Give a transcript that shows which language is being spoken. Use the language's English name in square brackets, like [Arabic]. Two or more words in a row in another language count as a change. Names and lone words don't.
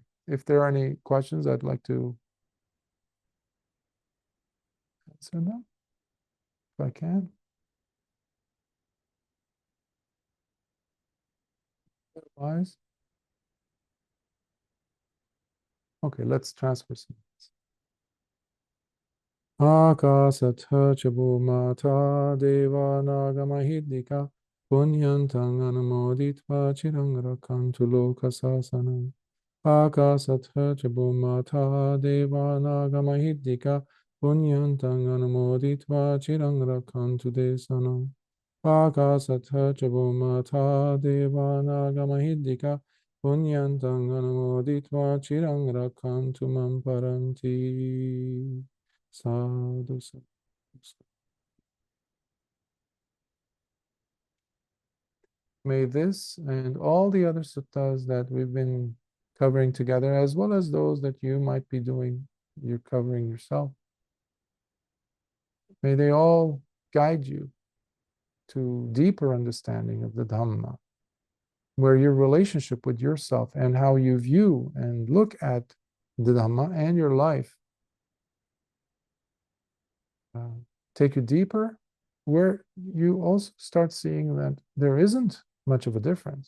[English] If there are any questions, I'd like to answer them, if I can. Otherwise, okay, let's transfer some. [Pali] Akasatha chabumata deva nagamahidika punyantang anumoditva chirang rakantu lokasasanam. Akasatha chabumata deva nagamahidika punyantang anumoditva chirang rakantu desanam. Akasatha chabumata deva nagamahidika punyantang anumoditva chirang rakantu mamparanti. Sadhu, sadhu, sadhu. [English] May this and all the other suttas that we've been covering together, as well as those that you might be doing, you're covering yourself, may they all guide you to deeper understanding of the Dhamma, where your relationship with yourself and how you view and look at the Dhamma and your life take you deeper, where you also start seeing that there isn't much of a difference.